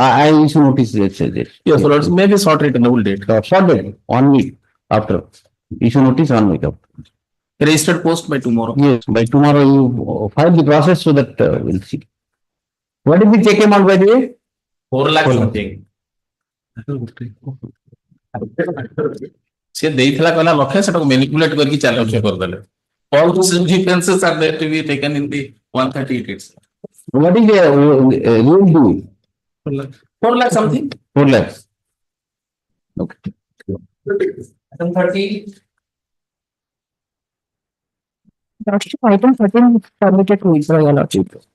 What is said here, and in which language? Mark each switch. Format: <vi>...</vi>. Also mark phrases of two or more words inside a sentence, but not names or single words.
<en>I issue notice yesterday. Yes, so it's maybe short reasonable date. Short date, 1 week after. Issue notice 1 week after. Registered post by tomorrow. Yes, by tomorrow you file the process so that we'll see. What is the check amount by the way? 4 lakh something.</en> <or>ସେ ଦେଇଥିଲା କହିଲା ଲକ୍ଷେ ସେଟାକୁ ମ୍ୟାନିପୁଲେଟ୍ କରିକି 4 ଲକ୍ଷ କରିଦେଲେ.</or> <en>All those defenses are there to be taken in the 138 itself. What is the rule do? 4 lakh something. 4 lakhs. Okay. Item 30. Item 13 permitted to withdraw your lordship.</en>